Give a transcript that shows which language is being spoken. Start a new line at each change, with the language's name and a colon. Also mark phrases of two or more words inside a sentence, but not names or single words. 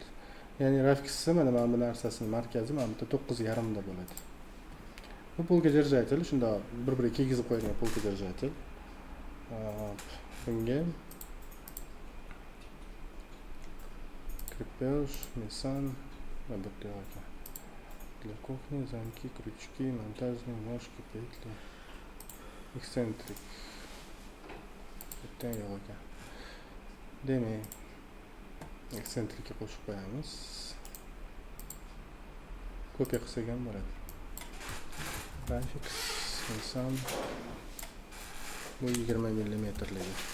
Uzbek: Ya'ni Rafixni mana bu narsasini markazi mana bu 9,5 da bo'ladi. Bu polka держатель, shunda bir-biriga kiygizib qo'yilgan polka держатель. Bunga крепеж, mesan va bitta ekan.
Russian: Для кухни замки, крючки, монтажные ножки, петли, эксцентрик.
Uzbek: Bitta yo'q ekan. Demak, eksentrikga qo'shib qo'yamiz. Ko'pga qilsak ham bo'ladi. Rafix inson bu 20 mm-ligi.